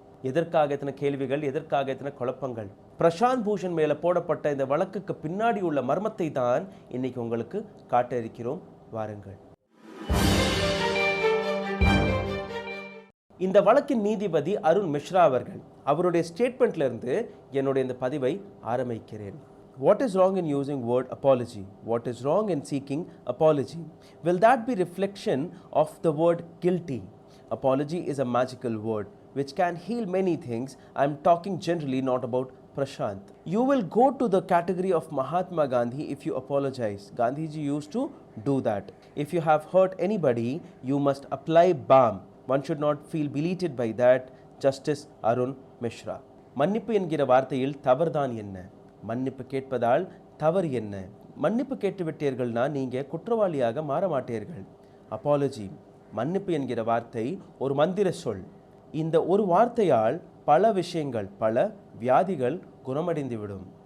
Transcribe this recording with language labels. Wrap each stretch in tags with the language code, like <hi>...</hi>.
<ta>எதற்காக இத்தனை கேள்விகள், எதற்காக இத்தனை குழப்பங்கள்? பிரசாந்த் பூஷன் மேல போடப்பட்ட இந்த வழக்குக்கு பின்னாடி உள்ள மர்மத்தை தான் இன்னைக்கு உங்களுக்கு காட்ட இருக்கிறோம். வாருங்கள். இந்த வழக்கின் நீதிபதி அருண் மிஸ்ரா அவர்கள், அவருடைய ஸ்டேட்மெண்ட்ல இருந்து என்னுடைய இந்த பதிவை ஆரம்பிக்கிறேன்.</ta> <en>What is wrong in using word apology? What is wrong in seeking apology? Will that be reflection of the word guilty? Apology is a magical word which can heal many things. I am talking generally, not about Prashant. You will go to the category of Mahatma Gandhi if you apologize. Gandhiji used to do that. If you have hurt anybody, you must apply balm. One should not feel belated by that. Justice Arun Mishra.</en> <ta>மன்னிப்பு என்கிற வார்த்தையில் தவறுதான் என்ன? மன்னிப்பு கேட்பதால் தவறு என்ன? மன்னிப்பு கேட்டுவிட்டீர்கள்னா நீங்க குற்றவாளியாக மாற மாட்டீர்கள். அப்பாலஜி, மன்னிப்பு என்கிற வார்த்தை ஒரு மந்திர சொல். இந்த ஒரு வார்த்தையால் பல விஷயங்கள், பல வியாதிகள் குணமடைந்துவிடும்.</ta>